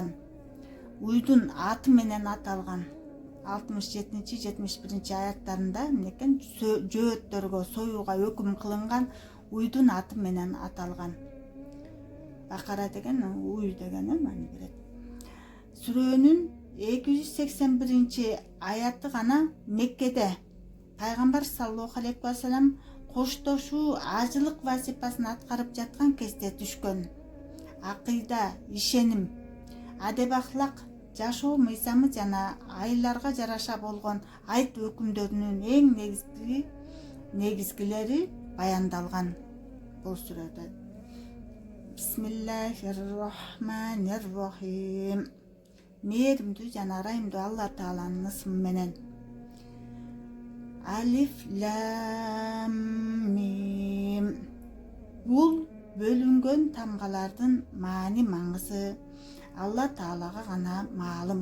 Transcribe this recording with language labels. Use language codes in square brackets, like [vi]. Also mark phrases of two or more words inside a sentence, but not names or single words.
[ky] Уйдун аты менен аталган. 67-71 аяттарында мынекен жөөттөргө союуга өкүм кылынган, уйдун аты менен аталган. Бакара деген уй деген маани берет. Сүрөнүн 281 аятты гана Меккеде пайгамбар [ar] صلى الله عليه وسلم [ky] коштошуу ажылык вазифасын аткарып жаткан кезде түшкөн. Акыйда, ишеним, адеп ахлак, жашоо мыйзамы жана айларга жараша болгон айт өкүмдөрүнүн эң негизгилери баяндалган бул сүрөдө. [ar] بسم الله الرحمن الرحيم. [ky] Мээримдүү жана ырайымдуу Алла Тааланын ысмы менен. [ar] ألف لام ميم. [ky] Бул бөлүнгөн тамгалардын маани маңызы Алла Таалага гана маалым.